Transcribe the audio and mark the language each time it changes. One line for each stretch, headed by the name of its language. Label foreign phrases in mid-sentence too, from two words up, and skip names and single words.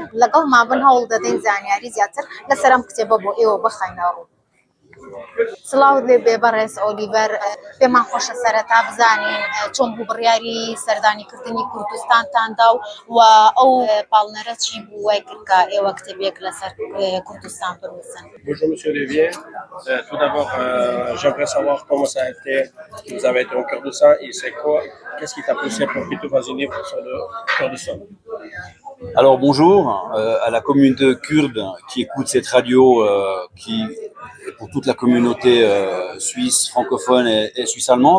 Central Kurdish: لەگەڵ مابن هەوڵ دەدەین زانیاری زیاتر لەسەر ئەم کتێبە بۆ ئێوە بخەینەوە. سڵاو لێبێ بەڕێز ئۆلیڤەر، پێمان خۆشە سەرەتا بزانین چۆن بوو بڕیاری سەردانیکردنی کوردستانتاندا و ئەو پاڵنەرە چی بوو وای کرد کە ئێوە کتێبێک لەسەر کوردستان بنووسن.
French: Bonjour Monsieur Olivier. Tout d'abord, j'aimerais savoir comment ça a été que vous avez été au Kurdistan et c'est quoi, qu'est-ce qui t'a poussé pour que tu fasses un livre sur le Kurdistan? Alors bonjour à la communauté kurde qui écoute cette radio qui est pour toute la communauté suisse, francophone et suisse allemande.